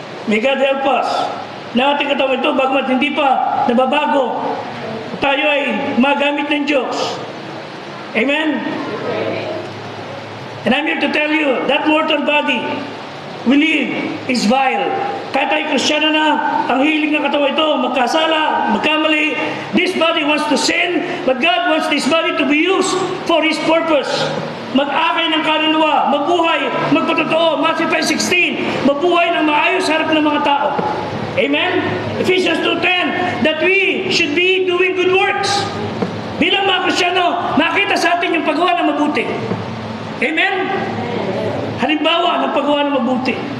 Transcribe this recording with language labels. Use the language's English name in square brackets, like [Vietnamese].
[English] May God help us [Filipino] na ating katawan ito, bagamat hindi pa nababago, tayo ay magamit ng Diyos. Amen? [English] And I'm here to tell you, that mortal body we live is vile. [Filipino] Kahit tayo Kristiyano na, ang hilig ng katawan ito, magkasala, magkamali. [English] This body wants to sin, but God wants this body to be used for His purpose. [Filipino] Mag-akay ng kaluluwa, mabuhay, magpatotoo, Matthew 5:16, mabuhay ng maayos harap ng mga tao. Amen? [English] Ephesians 2:10, that we should be doing good works. [Filipino] Bilang mga Kristiyano, makita sa atin yung paggawa ng mabuti. Amen? Halimbawa ng paggawa ng mabuti.